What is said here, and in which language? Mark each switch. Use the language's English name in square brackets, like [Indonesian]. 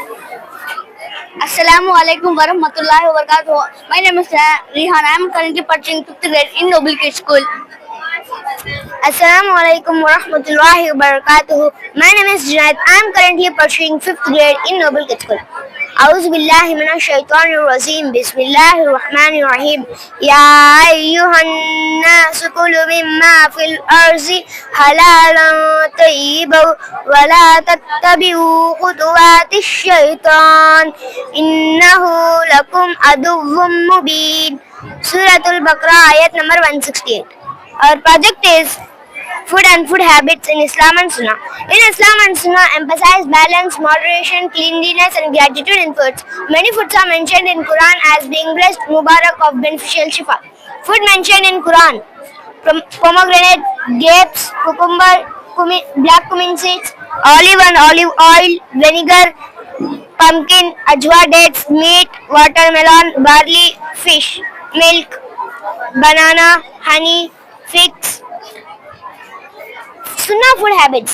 [English] Assalamu alaikum wa rahmatullahi wa barakatuh. My name is Rihan. I am currently pursuing 5th grade in Noble Kids School. Assalamu alaikum wa rahmatullahi wa barakatuh. My name is Junaid. I am currently pursuing 5th grade in Noble Kids School. [Arabic] أعوذ بالله من الشيطان الرجيم بسم الله الرحمن الرحيم يا أيها الناس كلوا مما في الأرض حلالا طيبا ولا تتبعوا خطوات الشيطان إنه لكم عدو مبين. [English] Surah Al-Baqarah ayat number 168. Our project is Food and Food Habits in Islam and Sunnah. In Islam and Sunnah emphasize balance, moderation, cleanliness and gratitude in foods. Many foods are mentioned in Quran as being blessed, mubarak of beneficial shifa. Food mentioned in Quran: pomegranate, grapes, cucumber, black cumin seeds, olive and olive oil, vinegar, pumpkin, ajwa, dates, meat, watermelon, barley, fish, milk, banana, honey, figs. Sunnah food habits.